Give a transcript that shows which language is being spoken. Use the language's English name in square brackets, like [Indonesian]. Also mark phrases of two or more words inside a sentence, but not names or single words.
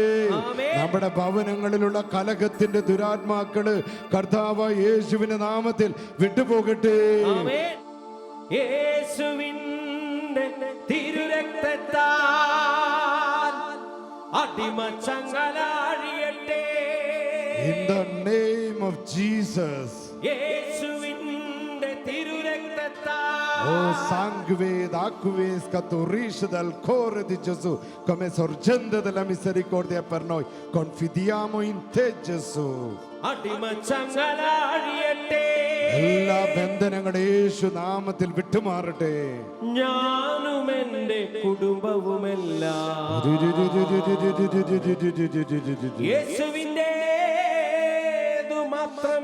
[Malayalam] നമ്മുടെ ഭവനങ്ങളിലുള്ള കലഹത്തിന്റെ ദുരാത്മാക്കള് കർത്താവ് യേശുവിന്റെ നാമത്തിൽ വിട്ടുപോകട്ടെ. യേശുവിന്റെ തിരുരക്തത്താൽ അടിമ ചങ്ങലാഴിയട്ടെ. [English] In the name of Jesus. [Malayalam] യേശുവിന്റെ തിരു തിരുരക്തത്താൽ [Italian] O sangue d'acque scaturisce dal cuore di Gesù, come sorgente della misericordia per noi. Confidiamo in te, Gesù. [Malayalam] അടിമച്ചങ്ങല അഴിയട്ടെ. എല്ലാ ബന്ധനങ്ങളും യേശു നാമത്തിൽ വിട്ടുമാറട്ടെ. ഞാനും എന്റെ കുടുംബവുമെല്ലാം യേശുവിന്റെ മാത്രം.